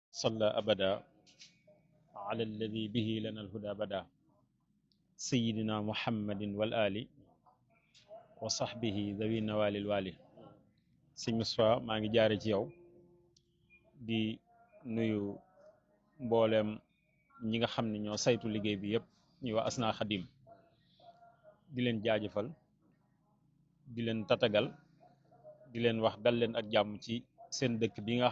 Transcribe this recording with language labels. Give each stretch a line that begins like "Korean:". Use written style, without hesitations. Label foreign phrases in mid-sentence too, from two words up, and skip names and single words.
Arabic: صلى أبدا على الذي به لنا الهدى بدا سيدنا محمد والآل وصحبه ذوي النوال الوالي
Wolof: sëñ Moustapha maa ngi jaare ci yow di nuyu mbooleem ñi nga xam ne ñoo saytu liggéey bi yëpp ñu waa Asna Khadim di leen jaajëfal di leen tatagal di leen wax dal leen ak jàmm ci seen dëkk bi nga